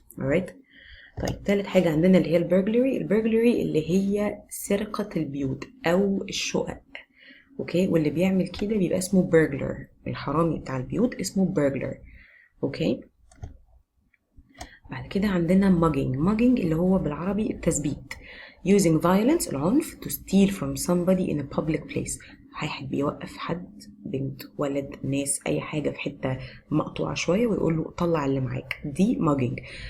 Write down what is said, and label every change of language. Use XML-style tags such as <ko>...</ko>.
<ar>alright. طيب تالت حاجه عندنا اللي هي البرجلري اللي هي سرقه البيوت او الشقق. اوكي، واللي بيعمل كده بيبقى اسمه برجلر. الحرامي بتاع البيوت اسمه برجلر. اوكي. بعد كده عندنا mugging اللي هو بالعربي التثبيت.</ar> <en>using violence العنف to steal from somebody in a public place.</en> <ar>واحد بيوقف حد، بنت، ولد، ناس، اي حاجة في حتة مقطوعة شوية ويقول له طلع اللي معاك، دي mugging.</ar>